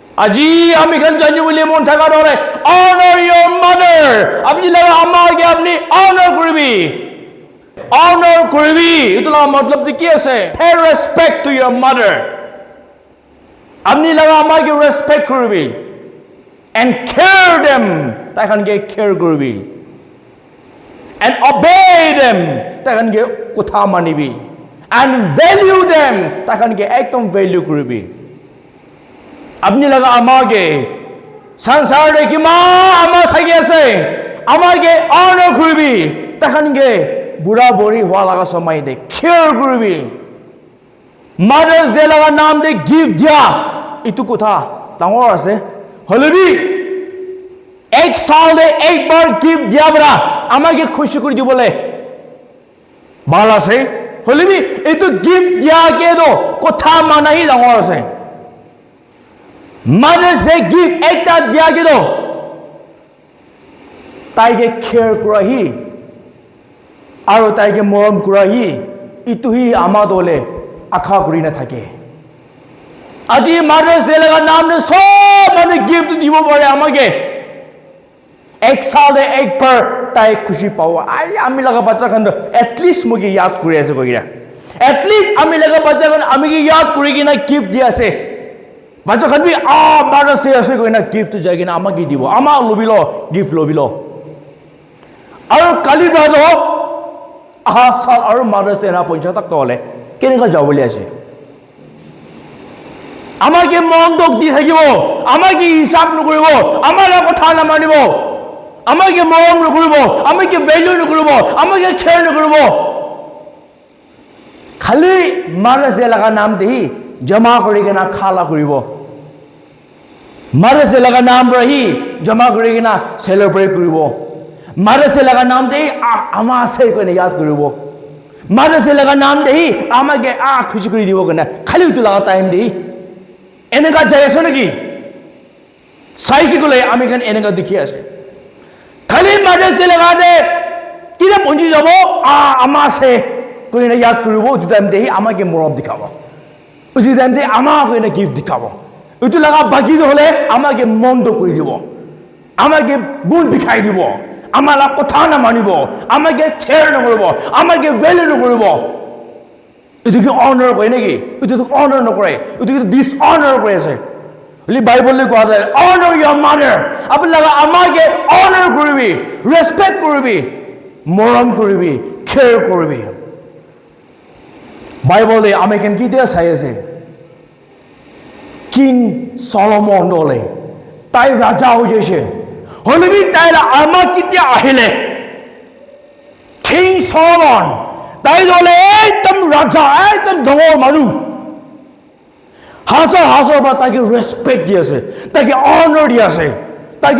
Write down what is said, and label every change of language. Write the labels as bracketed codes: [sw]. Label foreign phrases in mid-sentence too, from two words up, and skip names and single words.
[nag] আজি আমি খান জানি বলে মন থাকা হলে [en] honor your mother [nag] আপনি লাগা আমাকে আপনি honor করবি honor করবি এটা মতলব কি আছে [en] pay respect to your mother [nag] আপনি লাগা আমাকে respect করবি [en] and care them [nag] তাইখান কে care করবি [en] and obey them [nag] তাইখান কে কথা মানিবি [en] and value them [nag] তাইখান কে একদম value করবি আপনি লাগা আমাকে সংসারে কি মা আমার থাকি আছে আমাকে honor করবি তাইখান কে বুড়া বুড়ি হওয়া লাগা সময় দে care করবি [en] Mother's Day [nag] লাগা নাম দে গিফট দিয়া ইটু কথা ডাঙৰ আছে হলেবি এক সালে একবার গিফট দিয়া বরা আমাকে খুশি করে দিবলে ভাল আছে হলেবি এটো গিফট দিয়া কে দো কথা মানাই ডাঙৰ আছে [en] Mother's Day gift [nag] একটা দিয়া কে দো তাইকে কেয়ার কৰাহি আৰু তাইকে মৰম কৰাহি ইটোহি আমা দলে আশা কৰি না থাকে আজি [en] Mother's Day [nag] লাগা নাম নে সব মানে গিফট দিব পারে আমাকে এক সালে একবার তাই খুশি পাও আই আমি লাগা বাচ্চা খান এটলিস্ট মুকে ইয়াদ করে আছে কইরা এটলিস্ট আমি লাগা বাচ্চা খান আমি কি ইয়াদ করি কিনা গিফট দি আছে বাচ্চা খান বি [en] Mother's Day [nag] আছে কইনা গিফট যাই কিনা আমাকে দিব আমা লবিলো গিফট লবিলো আৰু কালি বাদ সাল আৰু [en] Mother's Day [nag] না পঞ্চায়ত তক হলে কেনেকা যাও বলি আছে আমাকে মন দুখ দি থাকিব আমাকে হিসাব নকৰিব আমাৰ কথা নামানিব আমাকে মৰম নকৰিব আমাকে ভ্যালু নকৰিব আমাকে কেয়াৰ নকৰিব খালি [en] Mother's Day [nag] লাগা নাম দেহি জমা কৰি কিনা খালা কৰিব [en] Mother's Day [nag] লাগা নাম ৰহি জমা কৰি কিনা সেলিব্ৰেট কৰিব [en] Mother's Day [nag] লাগা নাম দেহি আমা আছে কনে ইয়াদ কৰিব [en] Mother's Day [nag] লাগা নাম দেহি আমাকে খুশি কৰি দিব কনে খালি উটো লাগা টাইম দেহি এনেকা যাই আছে নাকি চাইছি গলে আমি কেন এনেকা দেখি আছে খালি [en] Mother's Day [nag] লাগা দে কিনা পঞ্জি যাব আমা আছে কইনা ইয়াদ কৰিব উটো টাইম দেহি আমাকে মৰম দেখাব উটো টাইম দেহি আমাকে না গিফট দেখাব উটো লাগা বাকি হলে আমাকে মন্দ কৰি দিব আমাকে বুন বিখাই দিব আমালা কথা না মানিব আমাকে কেয়ার নকৰিব আমাকে ভ্যালু নকৰিব এটো কি অনার কয় নাকি এটো তো অনার নকৰে এটো কি ডিসঅনার কৰি আছে বলি বাইবেলে কোৱা যায় [en] honor your mother [nag] আপনি লাগা আমাকে অনার কৰিবি রেসপেক্ট কৰিবি মৰম কৰিবি কেয়ার কৰিবি বাইবেলে আমি কেন কি দিয়া চাই আছে কিং সলোমন দলে তাই রাজা হৈ গৈছে হলেবি তাইলা আমা কিতিয়া আহিলে কিং সলোমন তাই দলে একদম রাজা একদম ডাঙৰ মানুহ হাজাৰ হাজাৰ বা তাকে রেসপেক্ট দি আছে তাকে অনার দি আছে তাকে